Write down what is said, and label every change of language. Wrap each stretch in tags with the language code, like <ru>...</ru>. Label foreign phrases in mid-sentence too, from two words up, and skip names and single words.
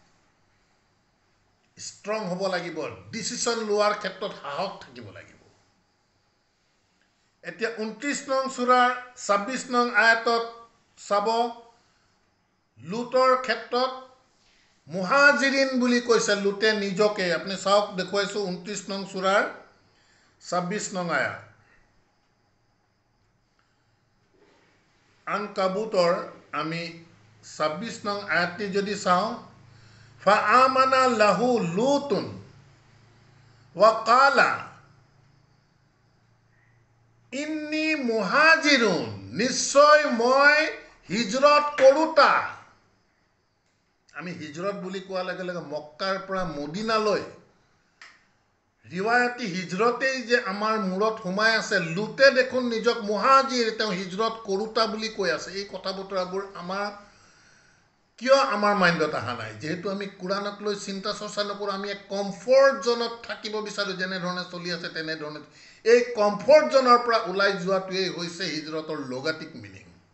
<as>ষ্ট্ৰং হ'ব লাগিব ডিচিশ্যন লোৱাৰ ক্ষেত্ৰত সাহস থাকিব লাগিব এতিয়া 29 নং সূৰাৰ 26 নং আয়াতত চাব লুটৰ ক্ষেত্ৰত মুহাজিৰিন বুলি কৈছে লুটে নিজকে আপুনি চাওক দেখুৱাইছো 29 নং সূৰাৰ 26 নং আয়াত আনকাবুতৰ আমি 26 নং আয়াতটি যদি চাওঁ</as> <ar>فآمن له لوط وقال إني مهاجر</ar> <as>নিশ্চয় মই হিজৰত কৰোতা আমি হিজৰত বুলি কোৱাৰ লগে লগে মক্কাৰ পৰা মদিনালৈ ৰিৱায়াতি হিজৰতেই যে আমাৰ মূৰত সোমাই আছে লুটে দেখোন নিজক মুহাজিৰ তেওঁ হিজৰত কৰোতা বুলি কৈ আছে এই কথা বতৰাবোৰ আমাৰ কিয় আমাৰ মাইণ্ডত অহা নাই যেহেতু আমি কুৰাণক লৈ চিন্তা চৰ্চা নকৰোঁ আমি এক</as> <en>comfort zone</en> <as>থাকিব বিচাৰোঁ যেনেধৰণে চলি আছে তেনেধৰণে এই</as> <en>comfort zone</en> <as>পৰা ওলাই যোৱাটোৱেই হৈছে হিজৰতৰ লগাটিক মিনিং</as>